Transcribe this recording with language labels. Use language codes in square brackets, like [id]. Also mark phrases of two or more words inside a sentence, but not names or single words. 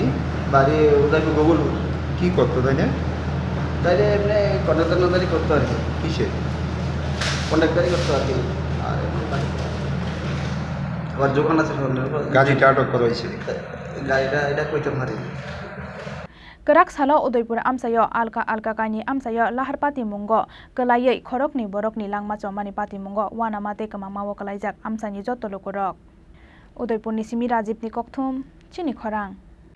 [bn] বাড়ি উদয়পুর গোকুলপুর। কি করতো তাই না? তাইলে এমনি কন্ট্রাক্টারি করতো আর কি। কিসে? কন্ট্রাক্টারি করতো আর কি। আর আবার দোকান আছে। গাড়িটা আটক করা হয়েছে? গাড়িটা এটা কইতে পারি। [trp] Karak salo Udaipur amsayo alka kaini amsayo lahar pati mungo kelayai khorokni borokni langma chomani pati mungo wanamate kamamawo kalaijak amsani joto lokorok Udaipur ni Simi Rajib ni kokthum Chini Khorang